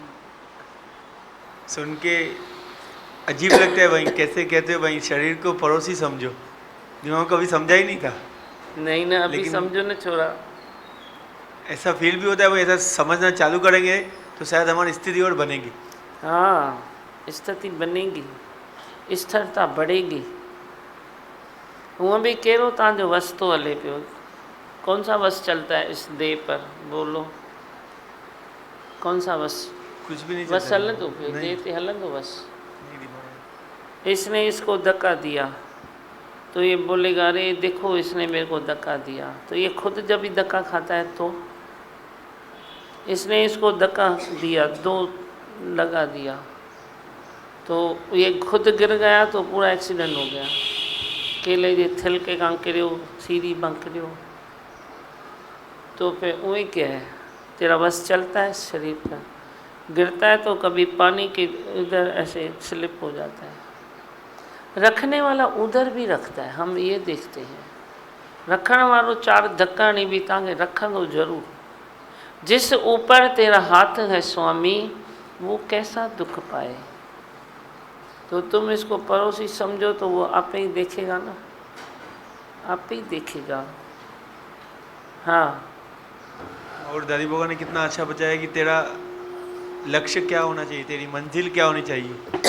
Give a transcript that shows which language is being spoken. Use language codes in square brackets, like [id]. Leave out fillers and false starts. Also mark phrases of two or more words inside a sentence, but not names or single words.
[hi] सुन के अजीब लगता है भाई, कैसे कहते हो भाई शरीर को पड़ोसी समझो, जिन्होंने कभी समझा ही नहीं था। नहीं ना, अभी लेकिन समझो ना, छोड़ा। ऐसा फील भी होता है भाई, ऐसा समझना चालू करेंगे तो शायद हमारी स्थिति और बनेगी। हाँ, स्थिति बनेगी, स्थिरता बढ़ेगी। [sd] हूँ भी कहिड़ो तव्हांजो वस थो हले पियो? [hi] कौन सा वस चलता है इस देह पर? बोलो, कौन सा वस? कुछ भी नहीं बस चलता है। [sd] हलंदो पियो, [hi] नहीं, [sd] देह ते हलंदो बस। [hi] नहीं दिमाग। इसने इसको धक्का दिया तो ये बोलेगा अरे देखो इसने मेरे को धक्का दिया। तो ये खुद जब भी धक्का खाता है तो इसने इसको धक्का दिया, दो लगा दिया, तो ये खुद गिर गया तो पूरा एक्सीडेंट हो गया। [sd] केले जे थिलके खां किरियो, सीढ़ी मां किरियो, [hi] तो फिर वही क्या है? तेरा बस चलता है शरीर पर, गिरता है तो कभी पानी के इधर ऐसे स्लिप हो जाता है। रखने वाला उधर भी रखता है, हम ये देखते हैं। [sd] रखण वालो चार धक्का नहीं भी तव्हांखे रखंदो ज़रूर। [hi] जिस ऊपर तेरा हाथ है स्वामी, वो कैसा दुख पाए। तो तुम इसको पड़ोसी समझो तो वो आप ही देखेगा ना, आप ही देखेगा। हाँ, और दादी बाबा ने कितना अच्छा बताया कि तेरा लक्ष्य क्या होना चाहिए, तेरी मंजिल क्या होनी चाहिए।